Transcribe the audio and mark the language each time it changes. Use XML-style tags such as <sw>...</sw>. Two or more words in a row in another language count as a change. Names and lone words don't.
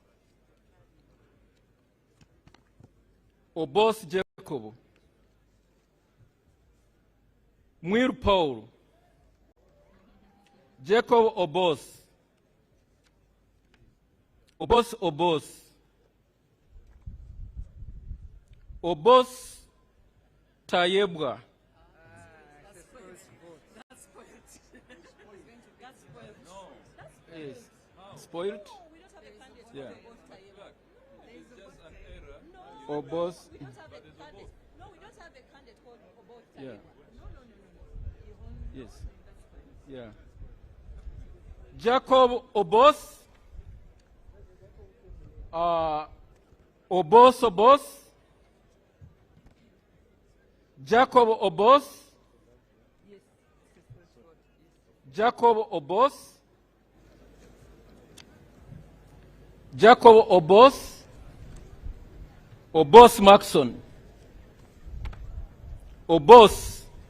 <en>Oboth Jacob, Mwiru Paul, Jacob Oboth, Oboth Oboth, Oboth Tayebwa, yes. Spoiled? Yeah. Or both? No, we don't have a candidate called Oboth. Yeah. Yes. Yeah. Jacob Oboth, Oboth Oboth, Jacob Oboth, Jacob Oboth, Jacob Oboth, Oboth Maxon, Oboth,</en>